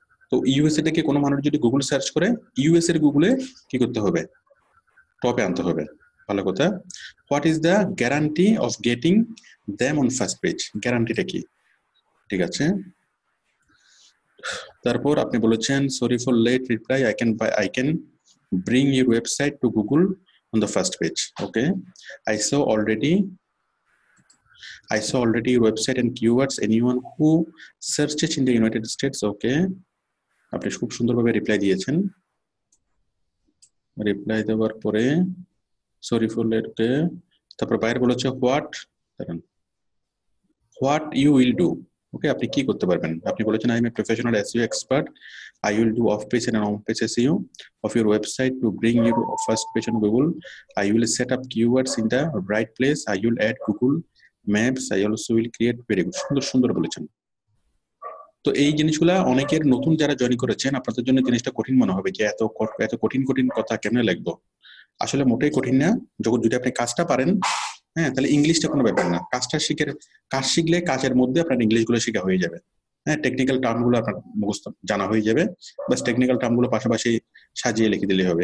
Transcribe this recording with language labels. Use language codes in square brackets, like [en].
[bn] তো ইউএসএটাকে কোনো মানুষ যদি গুগল সার্চ করে ইউএস এর গুগলে কি করতে হবে, টপে আনতে হবে। ভালো কথা। [en] what is the guarantee of getting them on first page, গ্যারান্টিটা কি, [bn] ঠিক আছে? তারপর আপনি বলেছেন [en] Sorry for late reply, I can bring your website to Google on the first page. Okay, I saw already your website and keywords. Anyone who searches in the United States. [bn] Okay, আপনি খুব সুন্দরভাবে reply দিয়েছেন। Reply দেওয়ার পরে [en] sorry for late, [bn] তারপর বাইরে বলেছে [en] What you will do. [bn] ওকে, আপনি কি করতে পারবেন? আপনি বলেছেন [en] I am a professional SEO expert. I will do off-page and on-page SEO of your website to bring you first page on Google. I will set up keywords in the right place. I will add Google Maps. I also will create, very good, [bn] সুন্দর বলেছেন। তো এই জিনিসগুলা অনেকের নতুন যারা join করেছেন আপনাদের জন্য জিনিসটা কঠিন মনে হবে যে এত কঠিন কথা কেমনে লিখবো। আসলে মোটেই কঠিন না, যদি আপনি কাজটা পারেন, হ্যাঁ, তাহলে ইংলিশটা কোনো ব্যাপার না। কাজ শিখলে কাজের মধ্যে আপনার ইংলিশগুলো শেখা হয়ে যাবে। হ্যাঁ, টেকনিক্যাল টার্মগুলো আপনার মুখস্থ জানা হয়ে যাবে, বাস টেকনিক্যাল টার্মগুলো পাশাপাশি সাজিয়ে লিখে দিলে হবে।